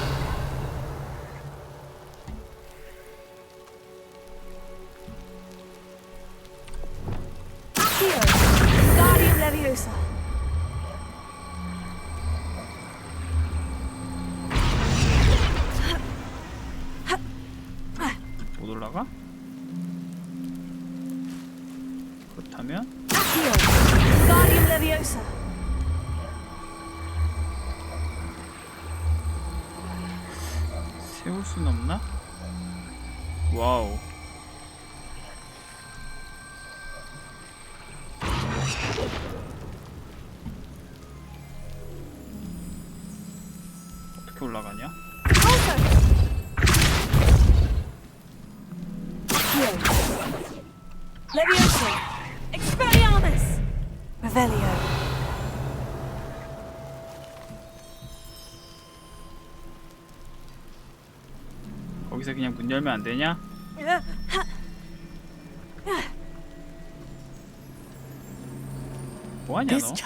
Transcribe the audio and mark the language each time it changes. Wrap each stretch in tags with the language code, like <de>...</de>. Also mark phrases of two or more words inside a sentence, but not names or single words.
<ko>Accio. Wingardium Leviosa. 못 올라가? 그렇다면 Accio. Wingardium Leviosa. 세울 순 없나? 와우. 어떻게 올라가냐? Accio. Leviosa! Expelliarmus! Revelio. 거기서 그냥 문 열면 안 되냐? 뭐하냐 This 너?</ko>